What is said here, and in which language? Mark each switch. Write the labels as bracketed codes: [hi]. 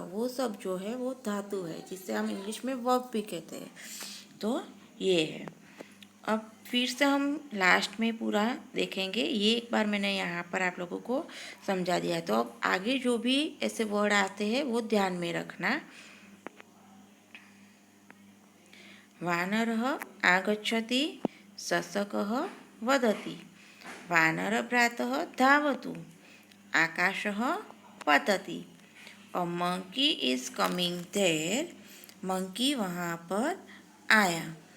[hi] वो सब जो है वो धातु है, जिसे हम इंग्लिश में वर्ब भी कहते हैं। तो ये है। अब फिर से हम लास्ट में पूरा देखेंगे। ये एक बार मैंने यहाँ पर आप लोगों को समझा दिया है। तो अब आगे जो भी ऐसे वर्ड आते हैं वो ध्यान में रखना। [sa] वानरः आगच्छति, शशकः वदति, वानरभ्रातः धावतु, आकाशः पतति। [en] a monkey is coming there, [hi] monkey वहाँ पर आया।